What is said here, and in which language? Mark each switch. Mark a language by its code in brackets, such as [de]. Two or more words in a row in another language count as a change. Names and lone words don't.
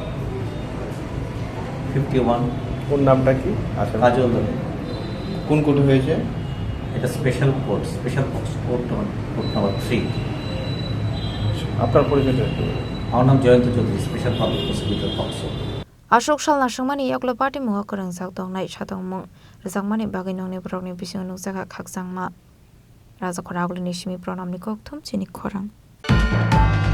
[bn] 51 ওর নামটা কি কাজল কোন কোর্টে হয়েছে এটা স্পেশাল কোর্ট কোর্ট নাম্বার 3 আপনার পরিচয়টা একটু আমার নাম জয়ন্ত চৌধুরী [en] special public prosecutor POCSO [trp] Ashok salna shangmani yaklo party muha kurang sak dong nai chatong mong rezangmani bagay nong ni brok ni bising nong saka khak sangma raja khoragli nishimi pronam ni kok thum chini khorang